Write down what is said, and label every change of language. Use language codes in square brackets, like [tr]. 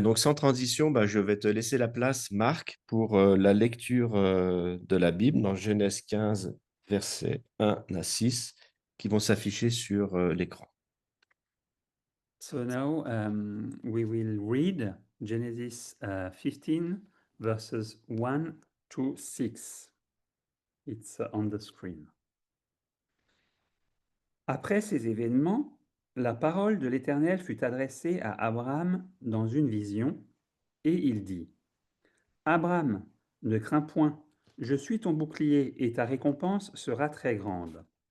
[fr] Donc, sans transition, bah, je vais te laisser la place, Marc, pour la lecture de la Bible dans Genèse 15, versets 1 à 6, qui vont s'afficher sur l'écran. [en] So now we will read Genesis 15, verses 1 to 6. It's on the screen. [fr] Après ces événements, la parole de l'Éternel fut adressée à Abraham dans une vision, et il dit: Abraham, ne crains point, je suis ton bouclier, et ta récompense sera très grande.